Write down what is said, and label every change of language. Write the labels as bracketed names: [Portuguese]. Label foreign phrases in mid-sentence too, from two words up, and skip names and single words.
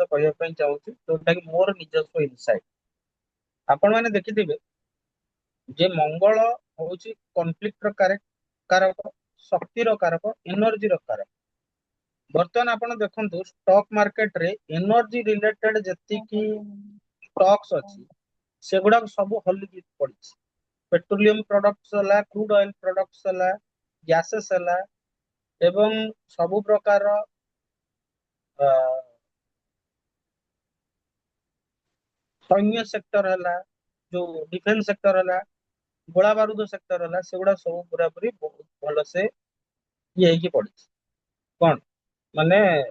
[Odia] କହିବା ପାଇଁ ଚାହୁଁଛି ଯୋଉଟା କି ମୋର ନିଜସ୍ୱ ଇନସାଇଟ ଆପଣ ମାନେ ଦେଖିଥିବେ ଯେ ମଙ୍ଗଳ ହଉଛି କନଫ୍ଲିକ୍ଟ ର କାରକ ଶକ୍ତିର କାରକ ଏନର୍ଜିର କାରକ ବର୍ତ୍ତମାନ ଆପଣ ଦେଖନ୍ତୁ [English] stock market [Odia] ରେ [English] energy related [Odia] ଯେତିକି ଷ୍ଟକ୍ସ ଅଛି ସେଗୁଡାକ ସବୁ ହଲିକି ପଡିଛି [English] petroleum products [Odia] ହେଲା [English] crude oil products [Odia] ହେଲା ଗ୍ୟାसेस ହେଲା ଏବଂ ସବୁ ପ୍ରକାର ସୈନ୍ୟ ସେକ୍ଟର ହେଲା ଯୋଉ [English] defence sector [Odia] ହେଲା ଗୋଳା ବାରୁଦ ସେକ୍ଟର ହେଲା ସେଗୁଡା ସବୁ ପୁରାପୁରି ବହୁତ ଭଲସେ ଇଏ ହେଇକି ପଡିଛି କଣ ମାନେ